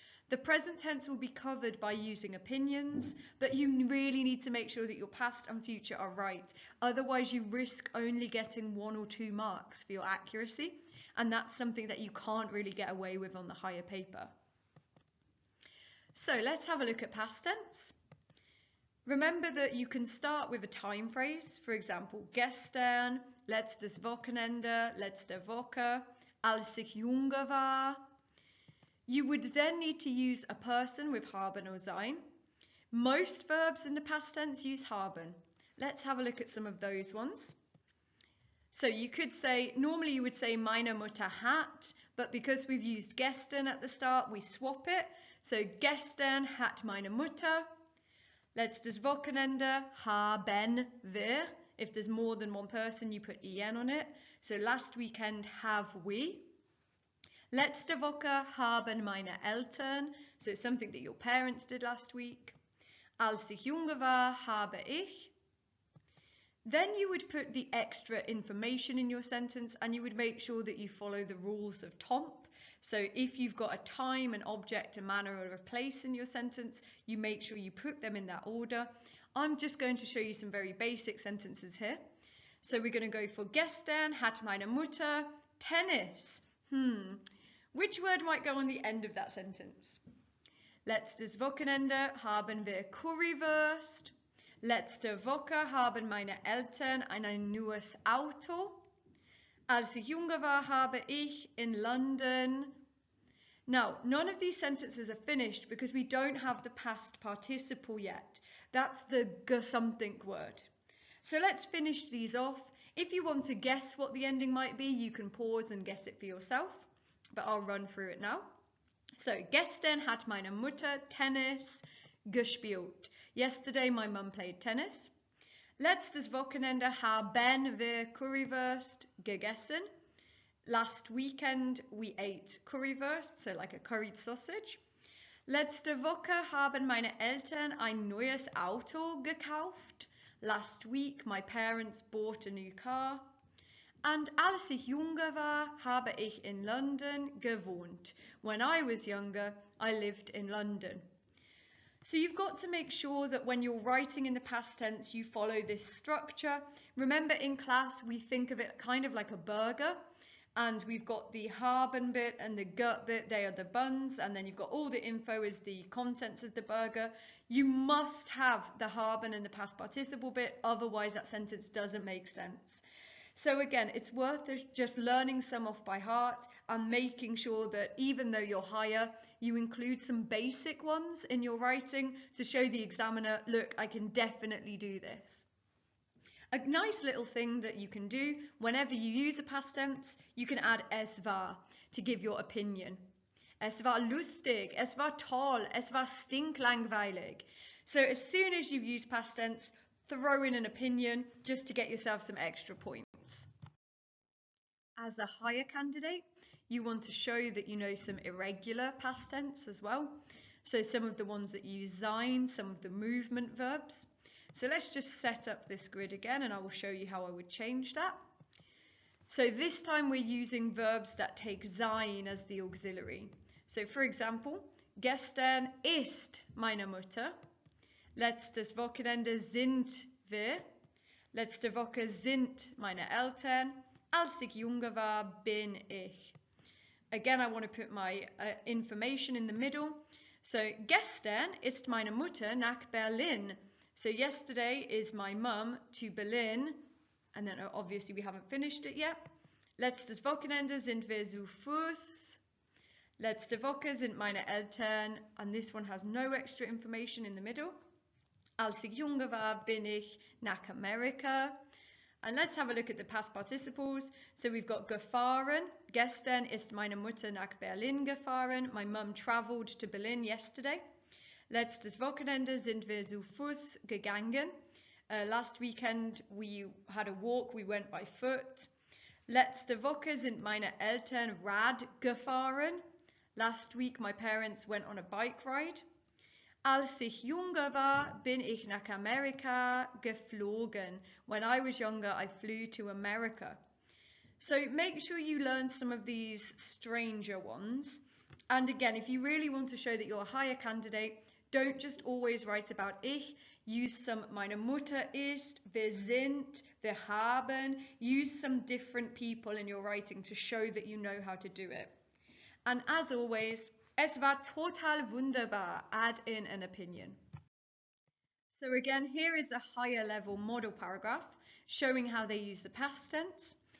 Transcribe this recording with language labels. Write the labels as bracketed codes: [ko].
[en] The present tense will be covered by using opinions, but you really need to make sure that your past and future are right. Otherwise, you risk only getting 1 or 2 marks for your accuracy, and that's something that you can't really get away with on the higher paper. So let's have a look at past tense. Remember that you can start with a time phrase, for example, [de] gestern, letztes Wochenende, letzte Woche, als ich jünger war. [en] You would then need to use a person with haben or sein. Most verbs in the past tense use haben. Let's have a look at some of those ones. So you could say, normally you would say [de] meine Mutter hat, [en] but because we've used gestern at the start, we swap it. [de] So gestern hat meine Mutter. Letztes Wochenende haben wir. [en] If there's more than one person, you put en on it. So last weekend have we. [de] Letzte Woche haben meine Eltern. [en] So it's something that your parents did last week. [de] Als ich jünger war, habe ich. [en] Then you would put the extra information in your sentence and you would make sure that you follow the rules of TOMP. So if you've got a time, an object, a manner or a place in your sentence, you make sure you put them in that order. I'm just going to show you some very basic sentences here. So we're going to go for [de] gestern hat meine Mutter Tennis. [en] Which word might go on the end of that sentence? [de] Letztes Wochenende haben wir Currywurst. Letzte Woche haben meine Eltern ein neues Auto. Als ich jünger war, habe ich in London. [en] Now, none of these sentences are finished because we don't have the past participle yet. That's the something word. So let's finish these off. If you want to guess what the ending might be, you can pause and guess it for yourself, but I'll run through it now. [de] So, gestern hat meine Mutter Tennis gespielt. [en] Yesterday, my mum played tennis. [de] Letztes Wochenende haben wir Currywurst gegessen. [en] Last weekend we ate Currywurst, so like a curried sausage. [de] Letzte Woche haben meine Eltern ein neues Auto gekauft. [en] Last week my parents bought a new car. [de] And als ich jünger war, habe ich in London gewohnt. [en] When I was younger, I lived in London. So you've got to make sure that when you're writing in the past tense, you follow this structure. Remember in class, we think of it kind of like a burger, and we've got the haben bit and the gut bit, they are the buns, and then you've got all the info as the contents of the burger. You must have the haben and the past participle bit, otherwise that sentence doesn't make sense. So again, it's worth just learning some off by heart and making sure that even though you're higher, you include some basic ones in your writing to show the examiner, look, I can definitely do this. A nice little thing that you can do whenever you use a past tense, you can add [de] es war [en] to give your opinion. [de] Es war lustig, es war toll, es war stinklangweilig. [en] So as soon as you've used past tense, throw in an opinion just to get yourself some extra points. As a higher candidate, you want to show that you know some irregular past tense as well. So some of the ones that use sein, some of the movement verbs. So let's just set up this grid again and I will show you how I would change that. So this time we're using verbs that take sein as the auxiliary. So for example, [de] gestern ist meine Mutter. Letztes Wochenende sind wir. Letzte Woche sind meine Eltern. Als ich jünger war, bin ich. [en] Again, I want to put my information in the middle. [de] So, gestern ist meine Mutter nach Berlin. [en] So, yesterday is my mum to Berlin. And then obviously we haven't finished it yet. [de] Letztes Wochenende sind wir zu Fuß. Letzte Woche sind meine Eltern. [en] And this one has no extra information in the middle. [de] Als ich jünger war, bin ich nach Amerika. [en] And let's have a look at the past participles. So we've got gefahren. [de] Gestern ist meine Mutter nach Berlin gefahren. [en] My mum travelled to Berlin yesterday. [de] Letztes Wochenende sind wir zu Fuß gegangen. [en] Last weekend we had a walk, we went by foot. [de] Letzte Woche sind meine Eltern Rad gefahren. [en] Last week my parents went on a bike ride. [de] Als ich jünger war, bin ich nach Amerika geflogen. [en] When I was younger, I flew to America. So make sure you learn some of these stranger ones. And again, if you really want to show that you're a higher candidate, don't just always write about ich. Use some [de] meine Mutter ist, wir sind, wir haben. [en] Use some different people in your writing to show that you know how to do it. And as always, [de] es war total wunderbar. [en] Add in an opinion. So again, here is a higher level model paragraph showing how they use the past tense.